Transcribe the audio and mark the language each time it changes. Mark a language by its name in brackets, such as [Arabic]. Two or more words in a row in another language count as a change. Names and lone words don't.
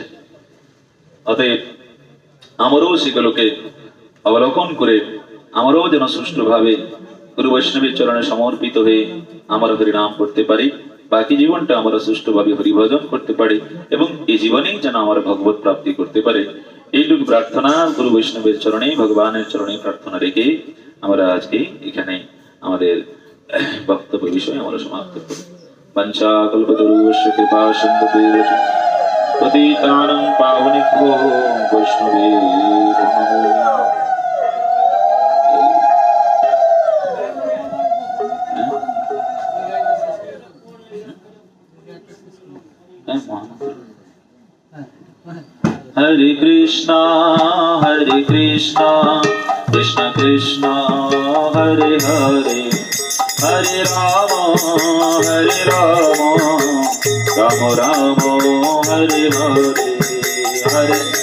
[Bangla] অতএব আমারও সেগুলোকে অবলোকন করে আমরাও যেন সুষ্ঠুভাবে গুরু বৈষ্ণবের চরণে সমর্পিত হয়ে আমরা হরিনাম করতে পারি, বাকি জীবনটা আমরা সুষ্ঠুভাবে হরিভজন করতে পারি, এবং এই জীবনেই যেন আমরা ভগবত প্রাপ্তি করতে পারে। এইটুকু প্রার্থনা গুরু বৈষ্ণবের চরণে, ভগবানের চরণে প্রার্থনা রেখে আমরা আজকে এখানে আমাদের বক্তব্য বিষয় আমরা সমাপ্ত করি। [Sanskrit] পঞ্চা কল্পতরুশ্চ কৃপা সিন্ধুভ্যো পতিতানাং পাবনেভ্যো বৈষ্ণবেভ্যো নমো। हरे कृष्णा कृष्ण कृष्ण हरे हरे, हरे राम राम राम हरे हरे हरे।